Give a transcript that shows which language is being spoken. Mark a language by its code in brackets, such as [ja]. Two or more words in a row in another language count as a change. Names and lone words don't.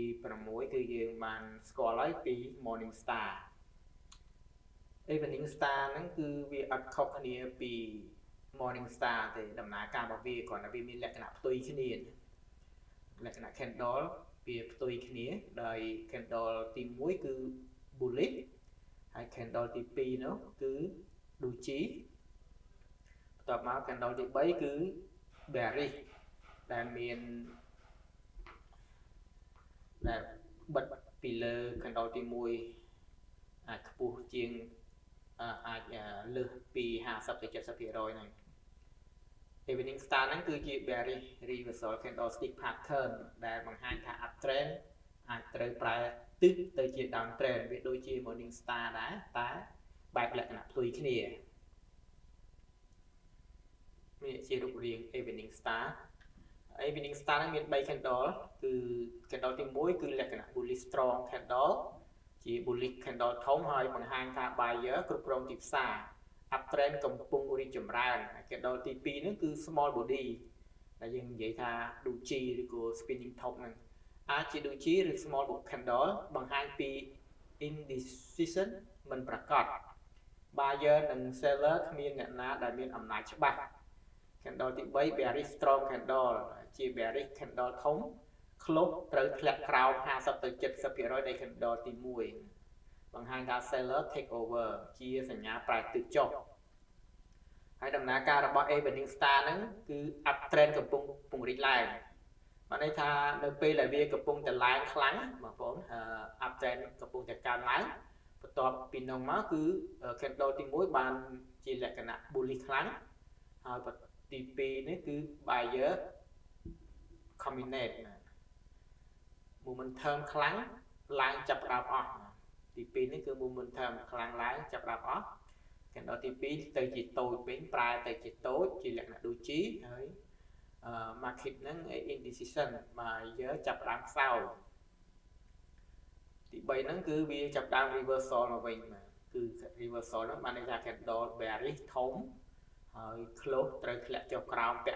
[km] 6 គឺយើងបានស្គាល់ហើយពី Morning Star Evening Star ហ្នឹងគឺវាអត់ខុសគ្នាពី Morning Star ទេដំណើរការរបស់វាគ្រាន់តែវាមានលក្ខណៈផ្ទុយគ្នាលក្ខណៈ candle វាផ្ទុយគ្នាដោយ candle ទី1គឺ bullish ហើយ candle ទី2នោះគឺ doji បន្ទាប់មក candle ទី3គឺ bearish ដែលមាន ដែលបិទពីលើ candle ទី1អាចខ្ពស់ជាងអាចលើសពី50ទៅ70% ហ្នឹង Evening Star ហ្នឹងគឺជា [en] bearish reversal candlestick pattern [km] ដែលបង្ហាញថា uptrend អាចត្រូវប្រែទិសទៅជា downtrend វាដូចជា Morning Star ដែរតែបែបលក្ខណៈផ្ទុយគ្នា នេះជារូបរាង Evening Star Evening Star ហ្នឹងមាន3 candle គឺ candle ទី1គឺលក្ខណៈ [en] bullish strong candle [km] ជា [en] bullish candle [km] ធំហើយបង្ហាញថា buyer គ្រប់គ្រងទីផ្សារ uptrend កំពុងរីកចម្រើន candle ទី2ហ្នឹងគឺ [en] small body [km] ដែលយើងនិយាយថា doji ឬក៏ [en] spinning top [km] ហ្នឹងអាចជា doji ឬ [en] small candle [km] បង្ហាញពី indecision មិនប្រកប buyer និង seller គ្មានអ្នកណាដែលមានអំណាចច្បាស់ candle ទី3 [en] bearish strong candle [km] ជា [en] bearish candle [km] ធំ close ត្រូវធ្លាក់ក្រោម 50 ទៅ 70% នៃ candle ទី1បង្ហាញថា [en] seller take over [km] ជាសញ្ញាប្រែទិសចុះហើយដំណើរការរបស់ Evening Star ហ្នឹងគឺ uptrend កំពុងពង្រីកឡើងបានន័យថានៅពេលដែលវាកំពុងតែឡើងខ្លាំងបង ប្អូន uptrend កំពុងតែកើនឡើងបន្ទាប់ពីនោះមកគឺ candle ទី1បានជាលក្ខណៈ bullish ខ្លាំងហើយទី2នេះគឺ [en] buyer combinate momentum [km] ខ្លាំងឡើងចាប់ផ្ដើមអស់ទី2នេះគឺ momentum ខ្លាំងឡើងចាប់ផ្ដើមអស់ candle ទី2ទៅជាតូចវិញប្រែទៅជាតូចជាលក្ខណៈ doji ហើយmarket ហ្នឹង [en] indecision buyer [km] ចាប់ផ្ដើមខ្សោយ ទី3ហ្នឹងគឺវាចាប់ផ្ដើម reversal មកវិញគឺ reversal ហ្នឹងបានន័យថា [en] candle bearish [km] ធំហើយ close ត្រូវធ្លាក់ចុះក្រោមពាក់ក